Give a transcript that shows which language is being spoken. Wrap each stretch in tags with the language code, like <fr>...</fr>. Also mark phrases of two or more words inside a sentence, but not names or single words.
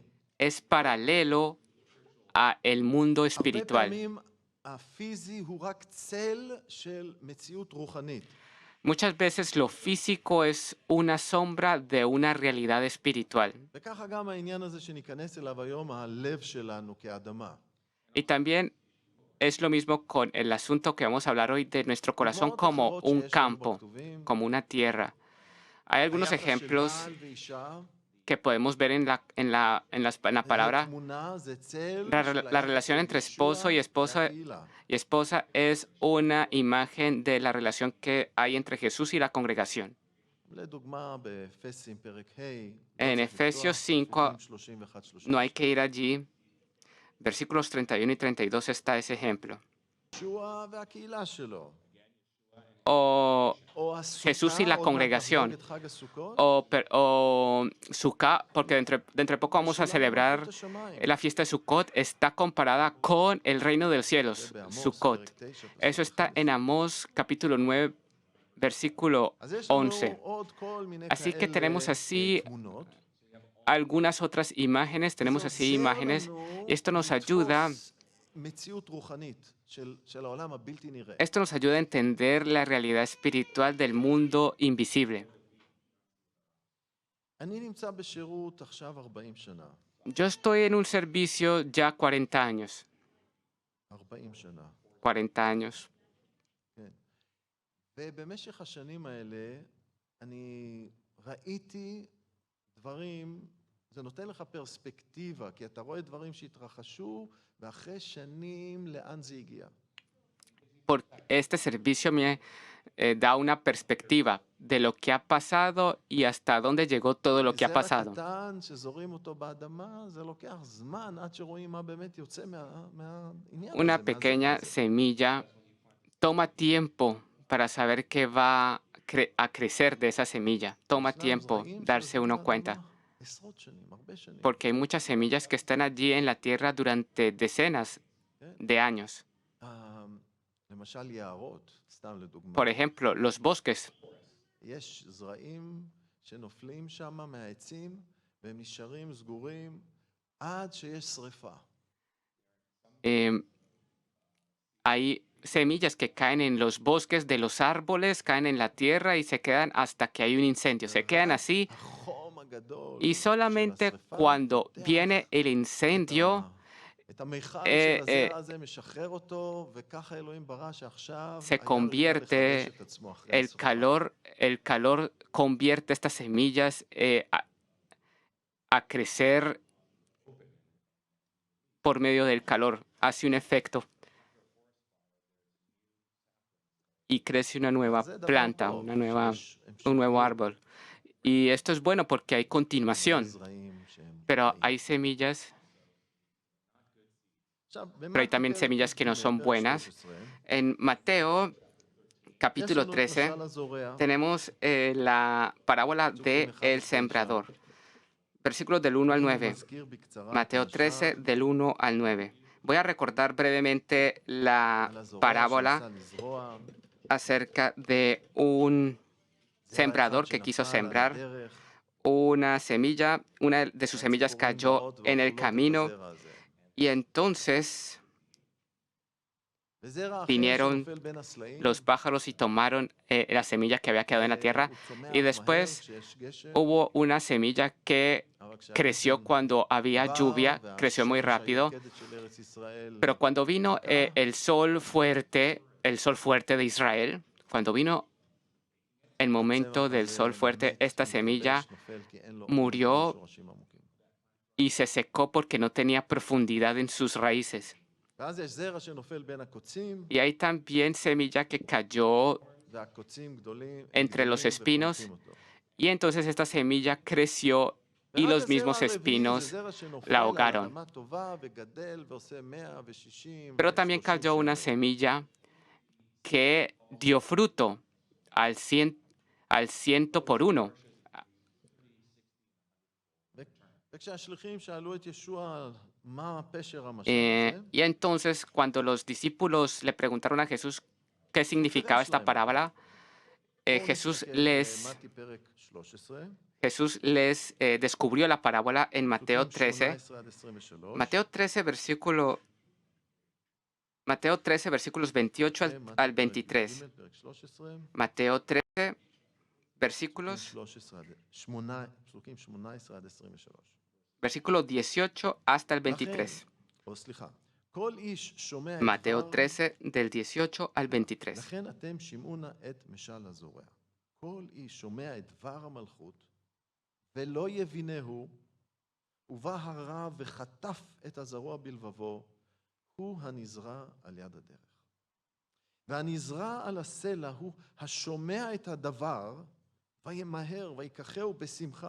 <es>es paralelo a el mundo</es> <he>הרבה</he> <es>espiritual.</es> <he>פעמים הפיזי הוא רק צל של מציאות רוחנית.</he> <es>Muchas veces lo físico es una sombra de una realidad espiritual.</es> <he>וככה גם העניין הזה שניכנס אליו היום, הלב שלנו כאדמה.</he> <es>Y también es lo mismo con el asunto que vamos a hablar hoy de nuestro corazón</es> <he>דוגמאות</he> <es>como</es> <he>אחרות</he> <es>un</es> <he>שיש לנו</he> <es>campo,</es> <he>בכתובים,</he> <es>como una tierra. Hay algunos</es> <he>היחס של</he> <es>ejemplos</es> <he>בעל ואישה,</he> <es>que podemos ver en la palabra.</es> <he>תמונה זה צל</he> <es>La,</es> <he>של</he> <es>la</es> <he>היחס</he> <es>relación</es> <he>של</he> <es>entre</es> <he>ישוע</he> <es>esposo</es> <he>והקהילה.</he> <es>y esposa es una imagen de la relación que hay entre Jesús y la congregación.</es> <he>לדוגמה, באפסים פרק ה',</he> <es>En Efesios 5 no hay que ir allí. Versículos 31 y 32 está ese ejemplo.</es> <he>ישוע והקהילה שלו.</he> <es>O</es> <he>או</he> <es>Jesús y la</es> <he>הסוכה, עוד מעט</he> <es>congregación.</es> <he>נחגוג את חג הסוכות,</he> <es>o Sukkot, porque dentro de poco vamos a</es> <he>משולם</he> <es>celebrar</es> <he>מלכות השמיים.</he> <es>la fiesta de Sukkot, está comparada con el reino de los</es> <he>זה</he> <es>cielos,</es> <he>בעמוס,</he> <es>Sukkot.</es> <he>פרק 9, פסוק</he> <es>Eso está</es> <he>11.</he> <es>en Amós capítulo 9, versículo</es> <he>אז יש לנו</he> <es>11.</es> <he>עוד כל מיני</he> <es>Así que</es> <he>כאלה,</he> <es>tenemos así</es> <he>תמונות.</he> <es>algunas otras imágenes, tenemos</es> <he>זה</he> <es>así</es> <he>עוזר</he> <es>imágenes,</es> <he>לנו</he> <es>y esto nos</es> <he>לתפוס</he> <es>ayuda,</es> <he>מציאות רוחנית של העולם הבלתי נראה.</he> <es>esto nos ayuda a entender la realidad espiritual del mundo invisible.</es> <he>אני נמצא בשירות עכשיו 40 שנה.</he> <es>Yo estoy en un servicio ya 40 años,</es> <he>40 שנה.</he> <es>40 años.</es> <he>כן. ובמשך השנים האלה אני ראיתי דברים, זה נותן לך פרספקטיבה, כי אתה רואה דברים שהתרחשו, ואחרי שנים לאן זה הגיע.</he> <es>Este servicio me da una perspectiva de lo que ha pasado y hasta dónde llegó todo lo que ha</es> <he>זרע</he> <es>pasado.</es> <he>קטן שזורים אותו באדמה, זה לוקח זמן עד שרואים מה באמת יוצא מהעניין הזה.</he> <es>Una pequeña semilla toma tiempo para saber qué va a crecer de esa semilla. Toma tiempo darse uno cuenta,</es> <he>עשרות שנים, הרבה שנים.</he> <es>porque hay muchas semillas que están allí en la tierra durante decenas de años.</es> <he>למשל יערות, סתם לדוגמה.</he> <es>Por ejemplo, los bosques.</es> <he>יש זרעים שנופלים שם מהעצים, והם נשארים סגורים עד שיש שריפה.</he> <es>Hay semillas que caen en los bosques de los árboles, caen en la tierra y se quedan hasta que hay un incendio. Se quedan así</es> <he>החום הגדול</he> <es>y solamente</es> <he>של השריפה</he> <es>cuando</es> <he>פותח</he> <es>viene el incendio</es> <he>את המיכל של הזרע הזה, משחרר אותו, וככה אלוהים ברא שעכשיו</he> <es>se</es> <he>היער יוכל</he> <es>convierte</es> <he>לחדש את עצמו אחרי השריפה.</he> <es>el calor convierte estas semillas a crecer por medio del calor, hace un efecto. y crece una nueva</es> <he>זה דבר</he> <es>planta,</es> <he>טוב, שיש</he> <es>un nuevo</es> <he>המשכיות</he> <es>árbol. Y esto es bueno porque hay continuación,</es> <he>זרעים שהם</he> <es>pero</es> <he>רעים.</he> <es>hay semillas,</es> <he>עכשיו,</he> <es>pero hay</es> <he>במתי</he> <es>también</es> <he>פרק</he> <es>semillas que no</es> <he>י"ג,</he> <es>son</es> <he>פרק</he> <es>buenas.</es> <he>13,</he> <es>En Mateo</es> <he>יש</he> <es>capítulo</es> <he>לנו את</he> <es>13</es> <he>משל הזורע,</he> <es>tenemos la parábola de</es> <he>פסוקים 1</he> <es>el</es> <he>9.</he> <es>sembrador, versículos del 1 al</es> <he>אני</he> <es>9.</es> <he>מזכיר בקצרה</he> <es>Mateo</es> <he>את</he> <es>13</es> <he>המשל</he> <es>del 1 al 9. Voy a recordar brevemente la</es> <he>על הזורע</he> <es>parábola</es> <he>שניסה לזרוע,</he> <es>acerca de un</es> <he>זרע אחד</he> <es>sembrador que quiso</es> <he>שנפל על</he> <es>sembrar</es> <he>הדרך,</he> <es>una semilla, una de sus semillas</es> <he>והציפורים</he> <es>cayó</es> <he>באות</he> <es>en el</es> <he>ואוכלות את</he> <es>camino</es> <he>הזרע הזה.</he> <es>y entonces</es> <he>וזרע אחר</he> <es>vinieron</es> <he>שנופל בין הסלעים,</he> <es>los pájaros y tomaron la semilla que había quedado en la tierra</es> <he>הוא צומח</he> <es>y</es> <he>מהר</he> <es>después</es> <he>כשיש גשם,</he> <es>hubo una semilla que</es> <he>אבל</he> <es>creció</es> <he>כשהגשם</he> <es>cuando había</es> <he>עבר</he> <es>lluvia, creció muy</es> <he>והשמש</he> <es>rápido,</es> <he>היוקדת של ארץ ישראל</he> <es>pero cuando vino</es> <he>מכה,</he> <es>el sol fuerte de Israel, cuando vino el momento</es> <he>הצמח</he> <es>del</es> <he>הזה</he> <es>sol fuerte,</es> <he>מת,</he> <es>esta</es> <he>מתייבש,</he> <es>semilla</es> <he>נופל, כי אין לו</he> <es>murió</es> <he>שורשים עמוקים.</he> <es>y se secó porque no tenía profundidad en sus raíces.</es> <he>ואז יש זרע שנופל בין הקוצים,</he> <es>Y hay también semilla que cayó</es> <he>והקוצים גדולים,</he> <es>entre los</es> <he>גדלים</he> <es>espinos,</es> <he>וחונקים אותו.</he> <es>y entonces esta semilla creció y</es> <he>ורק</he> <es>los</es> <he>הזרע</he> <es>mismos</es> <he>הרביעי זה</he> <es>espinos</es> <he>זרע שנופל</he> <es>la</es> <he>על</he> <es>ahogaron.</es> <he>אדמה טובה וגדל ועושה 160</he> <es>Pero también</es> <he>ו-30</he> <es>cayó una</es> <he>שמן.</he> <es>semilla que dio fruto al ciento por uno.</es> <he>וכשהשליחים שאלו את ישוע מה פשר המשל הזה,</he> <es>Y entonces cuando los discípulos le preguntaron a Jesús qué significaba esta parábola,</es> <he>בואו</he> <es>Jesús</es> <he>נסתכל</he> <es>les,</es> <he>במתי פרק 13,</he> <es>Jesús les descubrió la parábola en Mateo</es> <he>פסוקים</he> <es>13.</es> <he>18 עד 23.</he> <es>Mateo 13, versículos 28</es> <he>אוקיי, מתי</he> <es>al</es> <he>פרק</he> <es>23.</es> <he>י"ג, פרק 13,</he> <es>Mateo 13,</es> <he>פסוקים</he> <es>versículos,</es> <he>13 עד- שמונה- פסוקים 18 עד 23.</he> <es>versículo 18 hasta el 23.</es> <he>או סליחה, כל איש שומע את</he> <es>Mateo</es> <he>דבר,</he> <es>13, del 18 al 23.</es> <he>לכן אתם שמעו נא את משל הזורע. כל איש שומע את דבר המלכות, ולא יבינהו, ובא הרע וחטף את הזרוע בלבבו, הוא הנזרע על יד הדרך. והנזרע על הסלע הוא השומע את הדבר, וימהר ויקחהו בשמחה.</he>